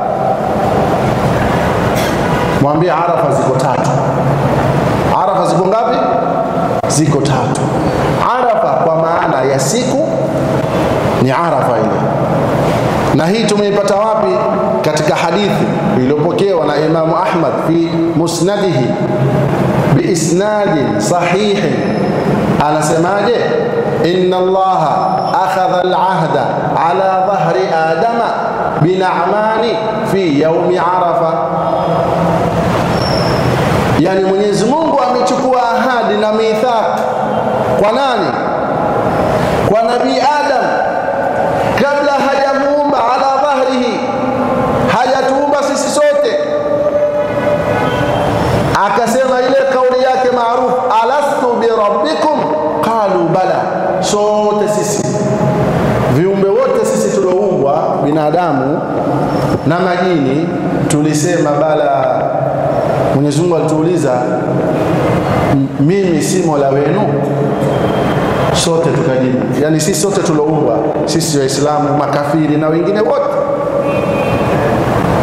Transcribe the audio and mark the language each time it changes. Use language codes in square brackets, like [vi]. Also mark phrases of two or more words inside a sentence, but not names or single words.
[sw] Mwambie Arafa ziko 3. Arafa ziko ngapi? Ziko 3. Arafa kwa maana ya siku ni Arafa ile. Na hii tumeipata wapi? Katika hadithi iliyopokewa na Imam Ahmad [ar] في مسنده بإسناد صحيح. [sw] Anasemaje? [ar] إن الله أخذ العهد على ظهر آدم بنعمان في يوم عرفة. [sw] Yani Mwenyezi Mungu amechukua ahadi na mithaq kwa nani? Kwa Nabii Adam kabla hajamuumba, [ar] على ظهره, [sw] hajatuumba sisi sote. Akasema ile kauli yake maarufu, [ar] ألست بربكم قالوا بلى, [sw] sote sisi viumbe wote sisi tuloumbwa, binadamu na majini, tulisema bala. Mwenyezi Mungu alituuliza, mimi si Mola wenu? Sote tukajibu, yani sisi sote tuloumbwa, sisi Waislamu, makafiri na wengine wote, tulijibu bala.